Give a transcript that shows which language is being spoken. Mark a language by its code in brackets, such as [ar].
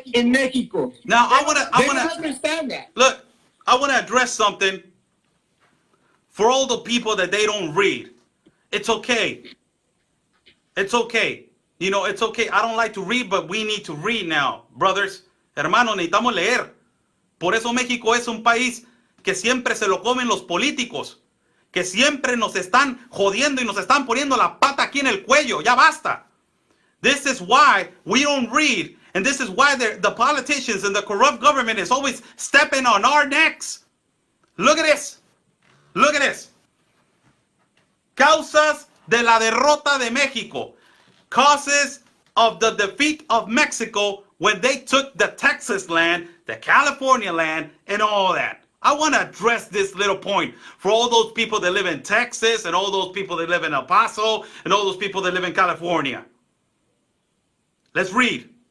[en] in Mexico. Now, They don't understand that. look, I want to address something for all the people that they don't read. It's okay. It's okay. You know, it's okay. I don't like to read, but we need to read now, brothers. [es] Hermanos, necesitamos leer. Por eso México es un país que siempre se lo comen los políticos, que siempre nos están jodiendo y nos están poniendo la pata aquí en el cuello. Ya basta. [en] This is why we don't read, and this is why the politicians and the corrupt government is always stepping on our necks. Look at this. Look at this. [es] Causas de la derrota de México. [en] Causes of the defeat of Mexico when they took the Texas land, the California land, and all that. I want to address this little point for all those people that live in Texas and all those people that live in El Paso and all those people that live in California. Let's read.